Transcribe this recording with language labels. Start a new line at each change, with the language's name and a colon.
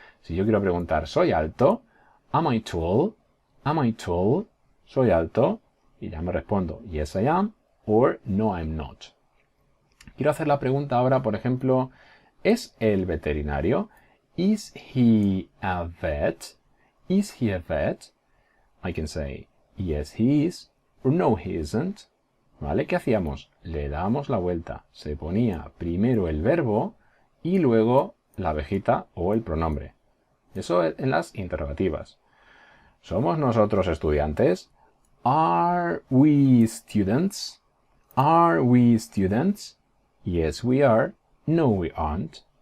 Spanish: Si yo quiero preguntar, ¿soy alto?
English: Am I tall? Am I tall?
Spanish: ¿Soy alto? Y ya me respondo,
English: yes I am, or no I'm not.
Spanish: Quiero hacer la pregunta ahora, por ejemplo, ¿es el veterinario?
English: Is he a vet? Is he a vet? I can say, yes he is, or no he isn't.
Spanish: ¿Vale? ¿Qué hacíamos? Le dábamos la vuelta. Se ponía primero el verbo y luego la abejita o el pronombre. Eso en las interrogativas. ¿Somos nosotros estudiantes?
English: Are we students? Are we students? Yes, we are. No, we aren't.